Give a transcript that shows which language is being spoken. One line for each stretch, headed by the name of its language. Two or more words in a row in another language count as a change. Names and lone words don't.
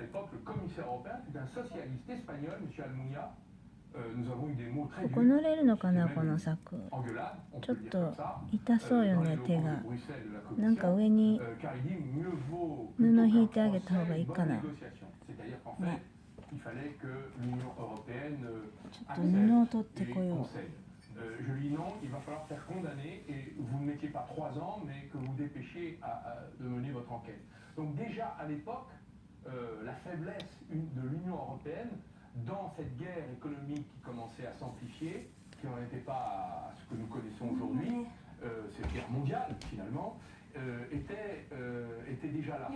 Japanese: ここ乗れるのかな、この柵。ちょっと痛そうよね、手が。なんか上に布引いてあげた方がいいかな。ね。ちょっと布を取ってこよう。
French: Je lui non, il va falloir faire condamner et vous ne mettiez pas 3 ans, mais que vous dépêchiez de mener votre enquête. Donc déjà à l'époque, la faiblesse de l'Union européenne dans cette guerre économique qui commençait à s'amplifier, qui n'en était pas à ce que nous connaissons aujourd'hui, cette guerre mondiale finalement, était déjà là.